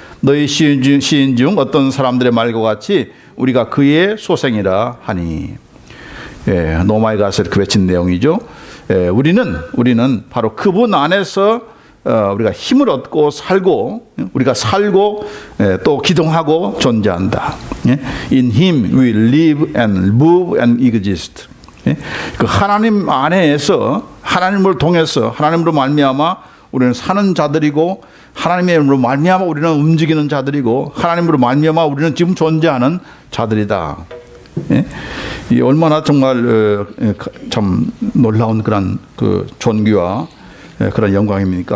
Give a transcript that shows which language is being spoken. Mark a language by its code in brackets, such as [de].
[ko] 너희 시인 중 어떤 사람들의 말과 같이 우리가 그의 소생이라 하니. 노마에 가서 이렇게 외친 내용이죠. 우리는 바로 그분 안에서 우리가 힘을 얻고 살고 우리가 살고 또 기동하고 존재한다. [en] In Him we live and move and exist. [ko] 그 하나님 안에서 하나님을 통해서 하나님으로 말미암아 우리는 사는 자들이고 하나님으로 말미암아 우리는 움직이는 자들이고 하나님으로 말미암아 우리는 지금 존재하는 자들이다. 예? 이 얼마나 정말 참 놀라운 그런 그 존귀와 그런 영광입니까?